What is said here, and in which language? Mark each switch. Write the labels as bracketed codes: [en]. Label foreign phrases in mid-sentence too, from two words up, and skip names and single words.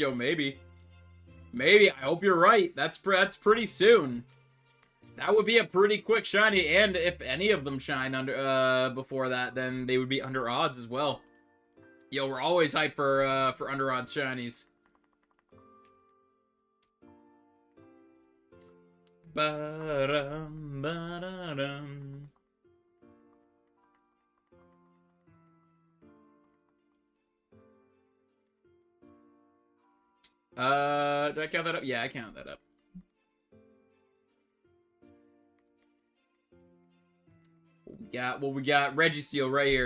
[en] Yo, maybe. Maybe. I hope you're right. That's pretty soon. That would be a pretty quick shiny, and if any of them shine under before that, then they would be under odds as well. Yo, we're always hyped for under odds shinies. Ba-dum, ba-da-dum. Did I count that up? Yeah, I count that up. We got REGISTEEL right here.